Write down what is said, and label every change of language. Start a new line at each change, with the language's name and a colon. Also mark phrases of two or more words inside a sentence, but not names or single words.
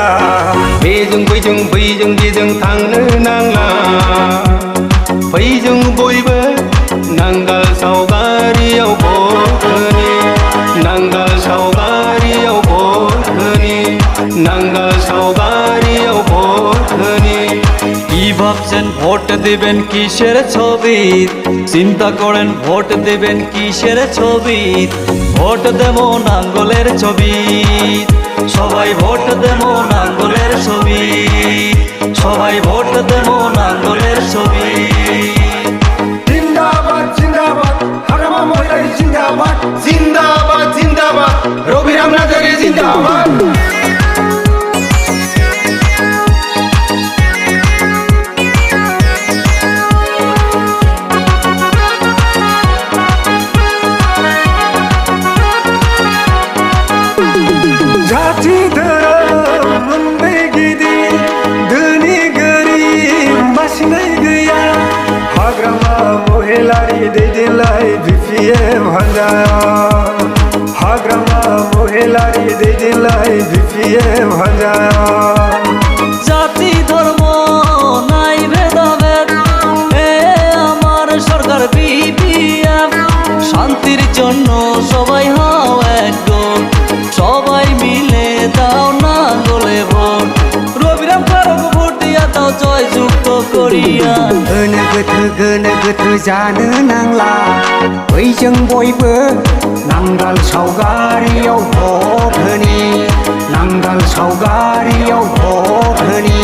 Bodo: बेजों बैजों थांनो नांला फैजों बयबो नांगाल सावगारियाव भट होनि नांगाल सावगारियाव भट होनि नांगाल सावगारियाव भट होनि
Bangla: কি ভাবছেন ভোট দেবেন কিসের ছবি চিন্তা করেন ভোট দেবেন কিসের ছবি ভোট দেব নাঙ্গলের ছবি সবাই ভোট দেব নাঙ্গলের ছবি সবাই ভোট দেব নাঙ্গলের ছবি জিন্দাবাদ জিন্দাবাদ হারামা মহিলাই জিন্দাবাদ জিন্দাবাদ জিন্দাবাদ রবিরাম নাজারি জিন্দাবাদ
Bodo: जाति धोरोम मोननै गिदिर धोनि गोरिब बासिनाय गैया हाग्रामा महिलारि दैदेनलाय BPM हान्जाया हाग्रामा महिलारि दैदेनलाय BPM हान्जाया
Bangla: জাতি ধর্ম নাই ভেদাভেদ এ আমার সরকার BPM শান্তির জন্য সবাই হও একজন সবাই মিলে দাও নাঙ্গলে ভোট রবিরাম ফারুক ভোট দিয়া দাও জয়যুক্ত করিয়া
Bodo: गोनो गोथो जानो नांला बैजों बयबो नांगाल सावगारियाव भट होनि नांगाल सावगारियाव भट होनि